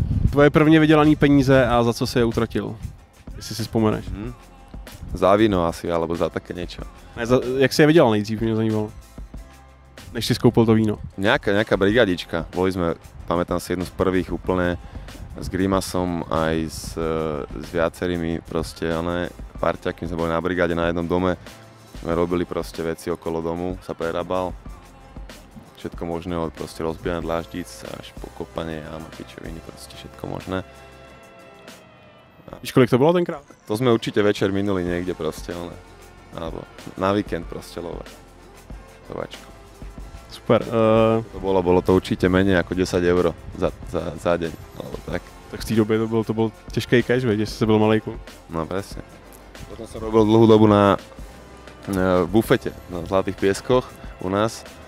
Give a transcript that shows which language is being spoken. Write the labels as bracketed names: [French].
[Czech] Tvoje prvně vydělané peníze a za co si je utratil? Jestli si vzpomeneš. [Slovak] Za víno asi, alebo za také niečo. [Czech] Jak si je vydělal nejdřív, mě zajímalo. Než si skoupil to víno. [Slovak] Nejaká brigadička. Boli sme, pamätám si jednu z prvých úplne s Grimasom aj s viacerými proste parťakmi sme boli na brigáde na jednom dome. Sme robili proste veci okolo domu, sa prerábal. Všetko možné, od proste rozbíjania dláždic až po kopanie jam a pičoviny, proste všetko možné. [Czech] Víš, kolik to bylo tenkrát? [Slovak] To sme určite večer minuli niekde proste, alebo na víkend proste lovačku. Super. To bolo to určite menej ako 10 € za deň, alebo tak. [Czech] Tak v té době to byl těžký cash, že jsi byl malejku. [Slovak] No presne. Potom som robil dlhú dobu na bufete na Zlatých pieskoch u nás.